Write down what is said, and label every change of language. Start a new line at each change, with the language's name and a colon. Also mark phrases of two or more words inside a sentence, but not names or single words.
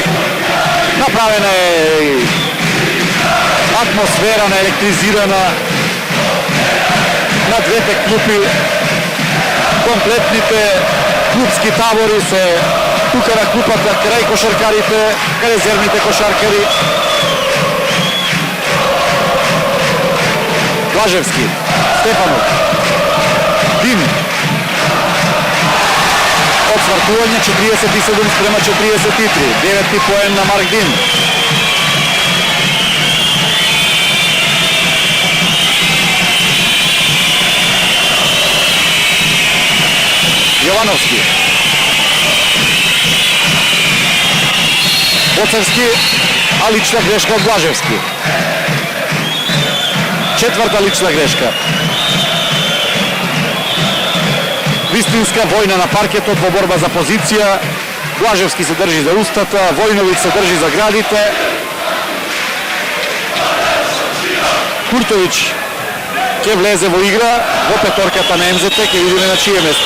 Macedonian: Направена е атмосфера наелектризирана на двете клупи. Комплетните клупски табори се тука на клупата крај кошаркарите, крај резервните кошаркари. Blaževski, Stefanov, Dim. Odsvartuvanje 47 sprema 43, 9. poen na Mark Dim. Jovanovski. Bocevski, a lična greška od Blaževski. Četvrta lična greška. Вистинска војна на паркетот во борба за позиција. Блажевски се држи за устата, Војновиќ се држи за градите. Куртовиќ ќе влезе во игра во петорката на МЗТ, ќе видиме на чие место.